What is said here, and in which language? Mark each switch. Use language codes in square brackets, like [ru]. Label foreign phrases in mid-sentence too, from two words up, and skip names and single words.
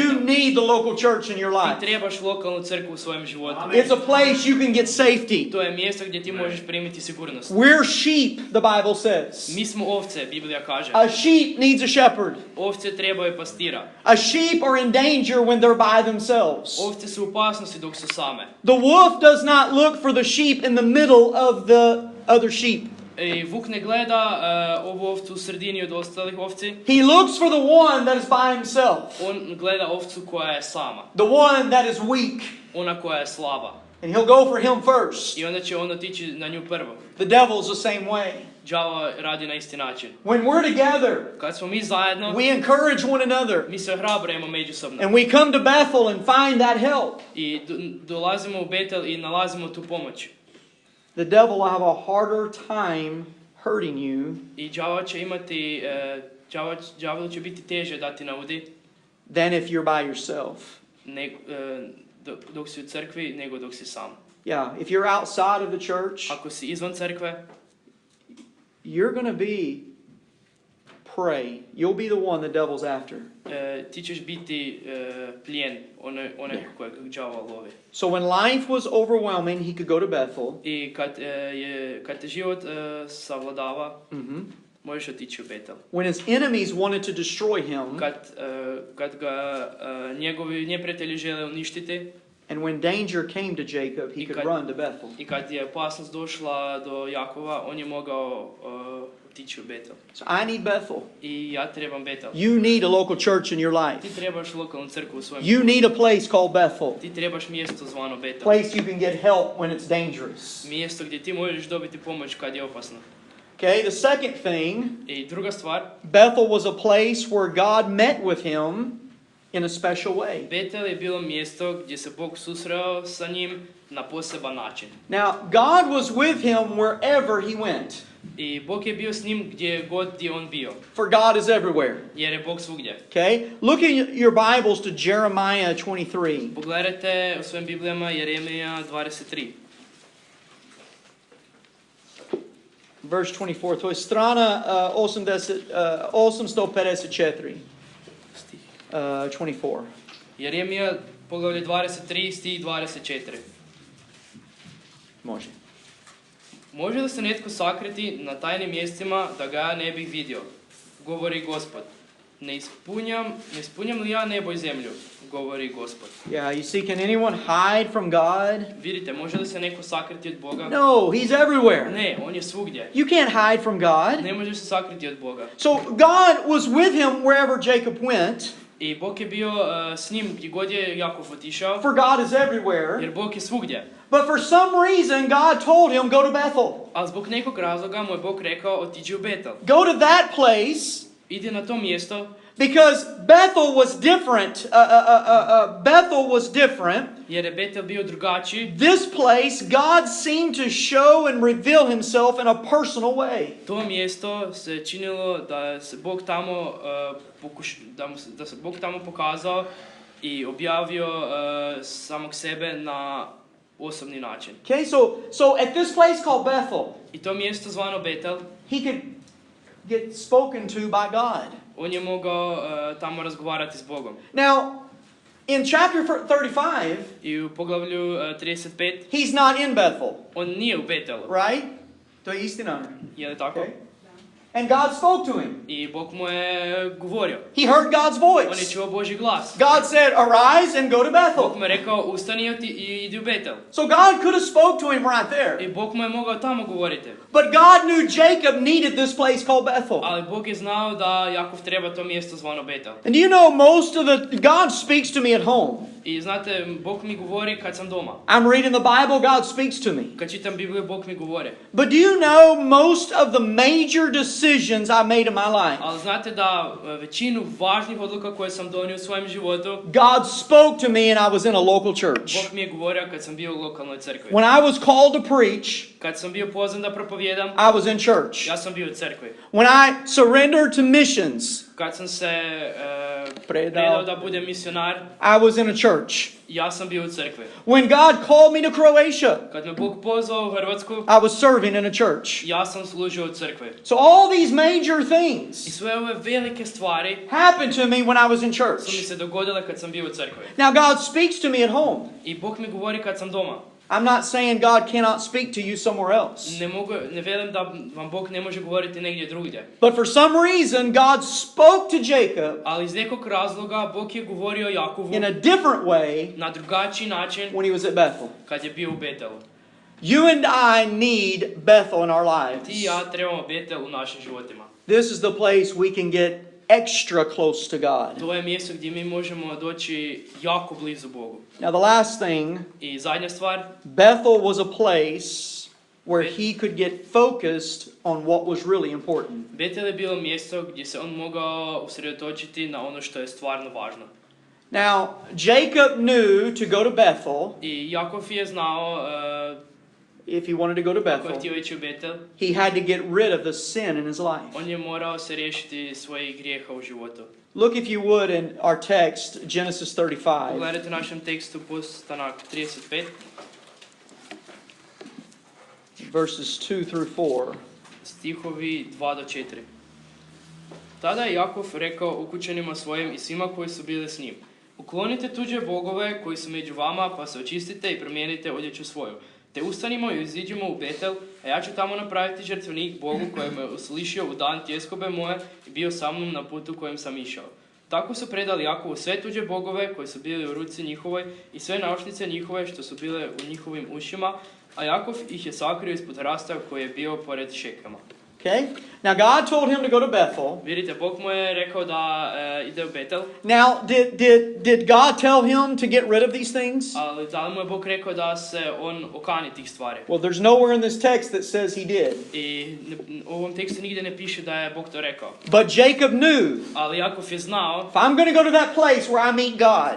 [en] You need the local church in your life. [hr] Ti trebaš lokalnu crkvu u svojem životu. [en] It's a place you can get safety. [hr] To je mjesto gdje ti možeš primiti sigurnost. [en] We're sheep, the Bible says. [hr] Mi smo ovce, Biblija kaže. [en] A sheep needs a shepherd. [hr] Ovce trebaju pastira. [en] A sheep are in danger when they're by themselves. [hr] Ovce su u opasnosti dok su same. [en] The wolf does not look for the sheep in the middle of the other sheep. [hr] I vuk ne gleda ovu ovcu u sredini od ostalih ovci. [en] He looks for the one that is by himself. [hr] On gleda ovcu koja je sama. [en] The one that is weak. [hr] Ona koja je slaba. [en] And he'll go for him first. [hr] I onda će on otići na nju prvo. [en] The devil's the same way. [hr] Đavo radi na isti način. [en] When we're together, [hr] Kad smo mi zajedno, [en] we encourage one another. [hr] mi se ohrabrujemo međusobno. [en] And we come to Bethel and find that help. [hr] I dolazimo u Betel i nalazimo tu pomoć. [en] The devil will have a harder time hurting you [hr] I đavo će imati, đavo će biti teže dati naudi [en] than if you're by yourself. [hr] Dok si u crkvi nego dok si sam. [en] Yeah, if you're outside of the church, [hr] Ako si izvan crkve, [en] you're going to be prey. You'll be the one the devil's after. [hr] Ti ćeš biti plijen, onaj kojeg đavo lovi. [en] So when life was overwhelming, he could go to Bethel. [hr] I kad te život savladava, možeš otići u Betel. [en] When his enemies wanted to destroy him, [hr] Kad ga njegovi neprijatelji žele uništiti, [en] and when danger came to Jacob, he could run to Bethel. [hr] I kad je opasnost došla do Jakova, on je mogao otići u Betel. [en] So I need Bethel. [hr] I ja trebam Betel. [en] You need a local church in your life. [hr] Ti trebaš lokalnu crkvu u svojem [en] You need a place called Bethel. [hr] Ti trebaš mjesto zvano Betel. [en] Place you can get help when it's dangerous. [hr] Mjesto gdje ti možeš dobiti pomoć kad je opasno. [en] Okay, the second thing, [hr] I druga stvar, [en] Bethel was a place where God met with him in a special way. [hr] Betel je bilo mjesto gdje se Bog susreo sa njim na poseban način. [en] Now, God was with him wherever he went. [hr] I Bog je bio s njim gdje god je on bio. [en] For God is everywhere. [hr] Jer je Bog svugdje. [en] Okay? Look in your Bibles to Jeremiah 23. [hr] Pogledajte u svojim Biblijama Jeremija 23. [en] Verse 24. [hr] To je strana 854. 24. Jeremija poglavlje 23 stih 24. Može. Može li se netko sakriti na tajnim mjestima da ga ja ne bih vidio? Govori Gospod. Ne ispunjam li ja nebo i zemlju? Govori Gospod. [en] Yeah, you see, can anyone hide from God? [hr] Vidite, može li se neko sakriti od Boga? [en] No, he's everywhere. [hr] Ne, on je svugdje. [en] You can't hide from God. [hr] Ne možeš se sakriti od Boga. [en] So God was with him wherever Jacob went. [hr] I Bog je bio s njim gdje god je Jakov otišao. [en] For God is everywhere. [hr] Jer Bog je svugdje. [en] But for some reason, God told him, go to Bethel. [hr] A zbog nekog razloga mu je Bog rekao otiđi u Betel. [en] Go to that place. [hr] Idi na to mjesto. [en] Because Bethel was different. Bethel was different. [hr] Jer je Betel bio drugačiji. [en] This place, God seemed to show and reveal himself in a personal way. [hr] To mjesto se činilo da se Bog tamo da se Bog tamo pokazao i objavio samog sebe na osobni način. [en] Okay, so at this place called Bethel, [hr] I to mjesto zvano Betel, [en] he could get spoken to by God. [hr] On je mogao tamo razgovarati s Bogom. [en] Now, in chapter 35, [hr] I u poglavlju 35, [en] he's not in Bethel, [hr] on nije u Betelu. right? To je istina. Je li tako? [en] Okay. And God spoke to him. [hr] I Bog mu je govorio. [en] He heard God's [hr] On je [en] voice. [hr] čuo Božji glas. [en] God said, arise and go to [hr] Bog [en] Bethel. [hr] mu je rekao ustani i idi u Betel. [en] So God could have spoke to him right there. [hr] I Bog mu je mogao tamo govoriti. [en] But God knew Jacob needed this place called Bethel. [hr] Ali Bog je znao da Jakov treba to mjesto zvano Betel. [en] And do you know God speaks to me at home. [hr] I znate, Bog mi govori kad sam doma. [en] I'm reading the Bible, God speaks to me. [hr] Kad čitam Bibliju, Bog mi govori. [en] But do you know most of the major decisions I made in my life, [hr] Ali znate da većinu važnih odluka koje sam donio u svojem životu, [en] God spoke to me and I was in a local church. [hr] Bog mi je govorio kad sam bio u lokalnoj crkvi. [en] When I was called to preach, [hr] Kad sam bio pozvan da propovijedam, [en] I was in church. [hr] ja sam bio u crkvi. [en] When I surrendered to missions, [hr] Kad sam se predao predao da budem misionar, [en] I was in a church. [hr] ja sam bio u crkvi. [en] When God called me to Croatia, [hr] Kad me Bog pozvao u Hrvatsku, [en] I was serving in a church. [hr] ja sam služio u crkvi. [en] So all these major [hr] I [en] things [hr] sve ove velike stvari [en] happened to me when I was in [hr] su mi [en] church. [hr] se dogodile kad sam bio u crkvi. [en] Now God speaks to me at home. [hr] I Bog mi govori kad sam doma. [en] I'm not saying God cannot speak to you somewhere else. [hr] Ne velim da vam Bog ne može govoriti negdje drugdje. [en] But for some reason, God spoke to Jacob [hr] Ali iz nekog razloga Bog je govorio Jakovu [en] in a different way [hr] na drugačiji način [en] when he was at Bethel. [hr] kad je bio u Betelu. [en] You and I need Bethel in our [hr] Ti i [en] lives. [hr] ja trebamo Betel u našim životima. [en] This is the place we can get extra close to God. [hr] To je mjesto gdje mi možemo doći jako blizu Bogu. [en] Now, the last thing, [hr] I zadnja stvar, [en] Bethel was a place where he could get focused on what was really important. [hr] Betel je bilo mjesto gdje se on mogao usredotočiti na ono što je stvarno važno. [en] Now, Jacob knew to go to Bethel, [hr] I Jakov je znao [en] if he wanted to go to [hr] ako je [en] Bethel, [hr] htio ići u Betel, [en] he had to get rid of the sin in his life. [hr] on je morao se riješiti svojih grijeha u životu. [en] Look, if you would, in our text, Genesis 35. [hr] Pogledajte u našem tekstu postanak 35, [en] Verses 2 through 4. [hr] stihovi 2 do 4. Tada je Jakov rekao ukućanima svojim i svima koji su bili s njim: uklonite tuđe bogove koji su među vama, pa se očistite i promijenite odjeću svoju. Te ustanimo i iziđemo u Betel, a ja ću tamo napraviti žrtvenik Bogu koji me uslišio u dan tjeskobe moje i bio sa mnom na putu kojim sam išao. Tako su predali Jakovu sve tuđe bogove koji su bili u ruci njihovoj i sve naušnice njihove što su bile u njihovim ušima, a Jakov ih je sakrio ispod hrasta koji je bio pored Šekema. [en] Okay? Now, God told him to go to Bethel. [hr] Vidite, Bog mu je rekao da ide u Betel, [en] Now, did God tell him to get rid of these things? [hr] ali da li mu je Bog rekao da se on okani tih stvari? [en] Well, there's nowhere in this text that says he did. [hr] I u ovom tekstu nigdje ne piše da je Bog to rekao. [en] But Jacob knew, [hr] Ali Jakov je znao, [en] if I'm going to go to that place where I meet God,